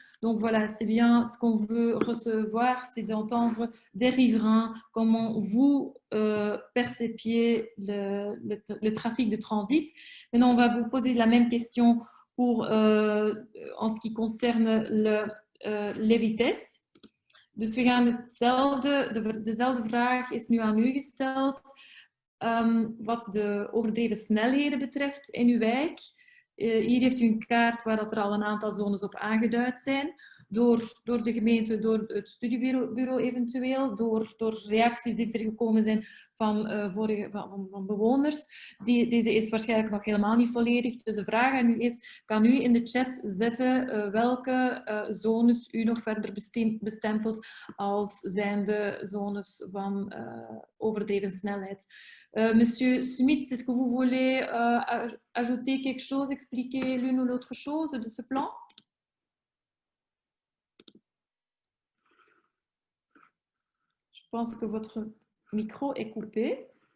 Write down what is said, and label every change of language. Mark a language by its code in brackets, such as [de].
[fr] Donc voilà, c'est bien ce qu'on veut recevoir, c'est d'entendre des riverains comment vous percepiez le trafic de transit. Maintenant, on va vous poser la même question pour, en ce qui concerne les vitesses. [nl] Dus we gaan dezelfde vraag is nu aan u gesteld. Wat de overdreven snelheden betreft in uw wijk. Hier heeft u een kaart waar dat er al een aantal zones op aangeduid zijn. Door de gemeente, door het studiebureau eventueel, door reacties die er gekomen zijn van bewoners. Deze is waarschijnlijk nog helemaal niet volledig. Dus de vraag aan u is, kan u in de chat zetten welke zones u nog verder bestempelt als zijnde zones van overdreven snelheid. [fr] Monsieur Smith, est-ce que vous voulez ajouter quelque chose, expliquer l'une ou l'autre chose de ce plan? Je pense que votre micro est coupé.